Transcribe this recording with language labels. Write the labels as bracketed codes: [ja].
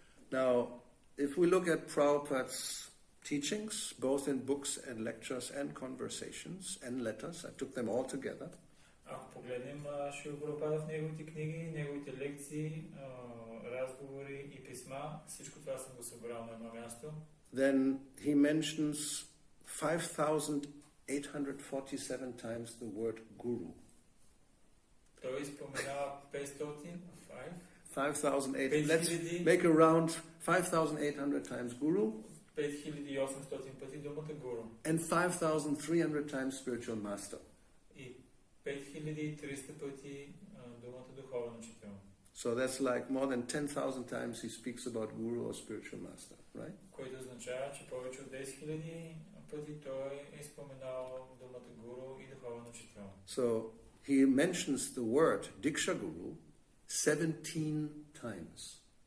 [en] Now, if we look at Prabhupada's teachings, both in books and lectures and conversations and letters, I took them all together. [bg] Ако погледнем Шрила Прабхупада в неговите книги, неговите лекции, разговори и писма, всичко това съм го събрал на едно място. [en] Then he mentions 5,847 times the word guru. [bg] Той споменава 500, [en] 5,800. Let's make a round 5,800 times guru. [bg] 5800 пъти думата гуру. [en] And 5,300 times spiritual master. [bg] И 5300 пъти думата духовен учител. [en] So that's like more than 10,000 times he speaks about guru or spiritual master, right? [bg] Което означава, че повече от 10 000 пъти той е споменал думата гуру и духовен учител. [en] So he mentions the word diksa-guru 17 times.